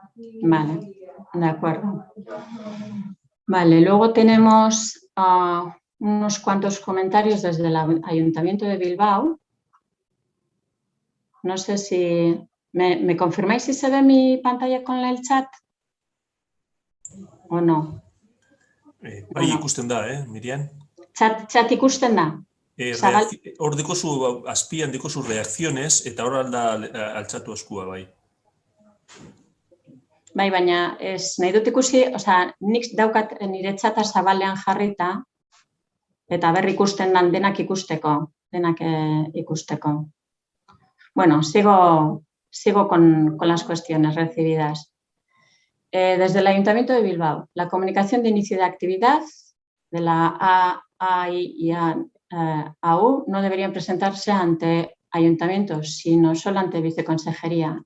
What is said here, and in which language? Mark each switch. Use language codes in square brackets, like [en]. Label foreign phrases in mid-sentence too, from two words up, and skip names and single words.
[es] Vale, de acuerdo. Vale, luego tenemos unos cuantos comentarios desde el Ayuntamiento de Bilbao. No sé si... ¿Me confirmáis si se ve mi pantalla con el chat o no? [eu] Bai, ikusten da, Miriam? Chat ikusten da? Hor dikozu, azpian dikozu reakzionez, eta hor alda altxatu eskua, bai. Bai, baina nahi dut ikusi, nik daukat nire txata zabalean jarrita, eta berri ikusten dan denak ikusteko. [es] Bueno, sigo con las cuestiones recibidas. Desde el Ayuntamiento de Bilbao, la comunicación de inicio de actividad de la AI y AU no deberían presentarse ante ayuntamientos, sino solo ante viceconsejería.